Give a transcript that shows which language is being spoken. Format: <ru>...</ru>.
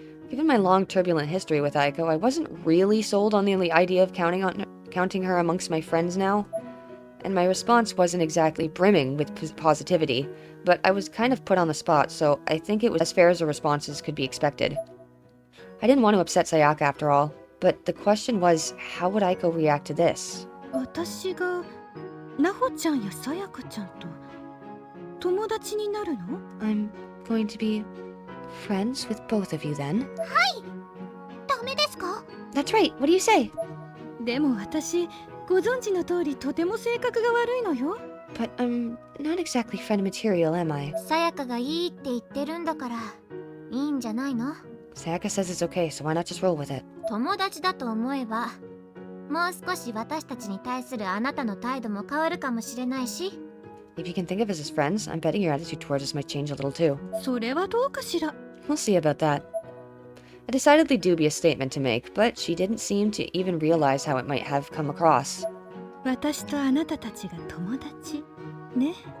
<en>Given my long turbulent history with Aiko, I wasn't really sold on the idea of counting her amongst my friends now. And my response wasn't exactly brimming with positivity, but I was kind of put on the spot, so I think it was as fair as a response as could be expected. I didn't want to upset Sayaka after all, but the question was, how would Aiko react to this?</en> <ja>私がなほちゃんやさやかちゃんと友達になるの？</ja> <en>I'm going to be friends with both of you then.</en> <ja>ダメですか？</ja> <en>That's right. What do you say?</en> <ja>でも私ご存知の通りとても性格が悪いのよ。</ja> <en>But I'm not exactly friend material, am I?</en> <ja>さやかがいいって言ってるんだからいいんじゃないの？</ja> <en>Sayaka says it's okay, so why not just roll with it?</en> <ja>友達だと思えばもう少し私たちに対するあなたの態度も変わるかもしれないし。</ja> <en>If you can think of us as friends, I'm betting your attitude towards us might change a little too.</en> <ja>それはどうかしら。</ja> <en>We'll see about that. A decidedly dubious statement to make, but she didn't seem to even realize how it might have come across.</en> <ja>私とあなたたちが友達ね。</ja>